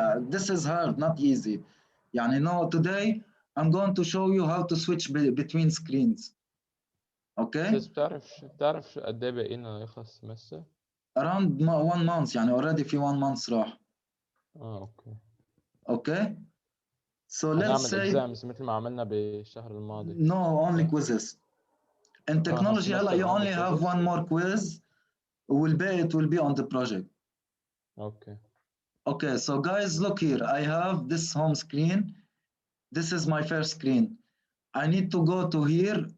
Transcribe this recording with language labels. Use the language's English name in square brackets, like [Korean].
[English] This is hard, not easy. No, today I'm going to show you how to switch between screens. Okay? [Arabic] بس بتعرف قد ايه باقي لنا يخلص السمستر؟ [English] Around 1 month. Already [Arabic] في [English] 1 month [Arabic] راح. اوكي. [English] Okay? So let's [Arabic] هنعمل [English] say exams [Arabic] مثل ما عملنا بالشهر الماضي. [English] no, only quizzes. In technology, you only have one more quiz. It will be on the project. Okay. Okay, so guys, look here. I have this home screen. This is my first screen. I need to go to here.